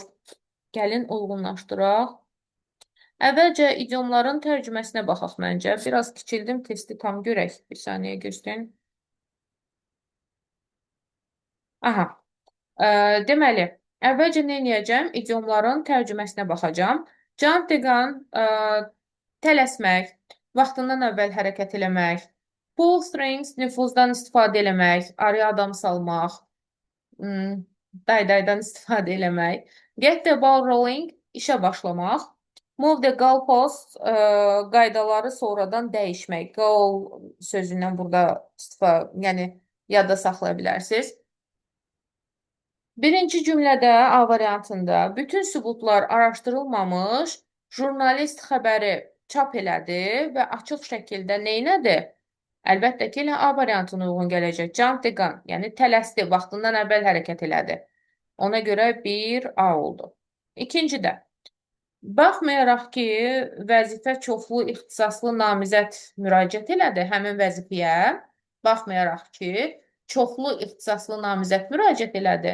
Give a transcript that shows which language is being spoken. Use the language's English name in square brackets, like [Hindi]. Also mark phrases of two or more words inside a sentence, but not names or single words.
[Azerbaijani] Gəlin uyğunlaşdıraq. Əvvəlcə idiomların tərcüməsinə baxaq məncə. Biraz kiçildim, testi tam görək. Bir saniyə göstərin. Aha. Deməli, əvvəlcə nə edəcəm? İdiomların tərcüməsinə baxacağam. [English] Jump the gun, [Azerbaijani] tələsmək, vaxtından əvvəl hərəkət eləmək, [English] pull strings, [Azerbaijani] nüfuzdan istifadə eləmək, araya adam salmaq, daydaydan istifadə eləmək, [English] get the ball rolling, [Azerbaijani] işə başlamaq, [English] move the goalpost, [Azerbaijani] qaydaları sonradan dəyişmək. Goal sözündən burada yəni yadda saxlaya bilərsiniz. Birinci cümlədə A variantında bütün sübutlar araşdırılmamış, jurnalist xəbəri çap elədi və açıq şəkildə neynədi? Əlbəttə ki, elə A variantına uyğun gələcək. [English] Jump the gun, [Azerbaijani] yəni tələsdi, vaxtından əvvəl hərəkət elədi. Ona görə 1 A oldu. İkincidə, baxmayaraq ki, vəzifə çoxlu ixtisaslı namizəd müraciət elədi həmin vəzifəyə, baxmayaraq ki, çoxlu ixtisaslı namizəd müraciət elədi.